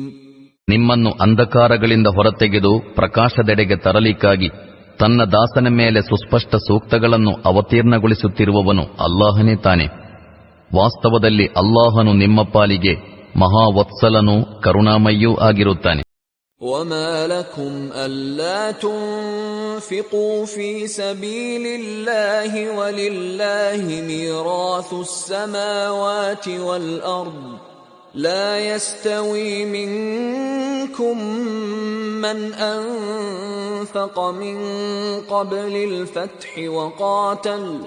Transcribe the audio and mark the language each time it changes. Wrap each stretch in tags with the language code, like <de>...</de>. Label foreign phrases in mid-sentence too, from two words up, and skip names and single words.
<kn>ನಿಮ್ಮನ್ನು ಅಂಧಕಾರಗಳಿಂದ ಹೊರತೆಗೆದು ಪ್ರಕಾಶದೆಡೆಗೆ ತರಲಿಕ್ಕಾಗಿ ತನ್ನ ದಾಸನ ಮೇಲೆ ಸುಸ್ಪಷ್ಟ ಸೂಕ್ತಗಳನ್ನು ಅವತೀರ್ಣಗೊಳಿಸುತ್ತಿರುವವನು ಅಲ್ಲಾಹನೇ ತಾನೆ. ವಾಸ್ತವದಲ್ಲಿ ಅಲ್ಲಾಹನು ನಿಮ್ಮ ಪಾಲಿಗೆ ಮಹಾವತ್ಸಲನೂ ಕರುಣಾಮಯ್ಯೂ ಆಗಿರುತ್ತಾನೆ.</kn> <ar>وما لكم ألا تنفقوا في سبيل الله ولله ميراث السماوات والأرض لا يستوي منكم من أنفق من قبل الفتح وقاتل</ar>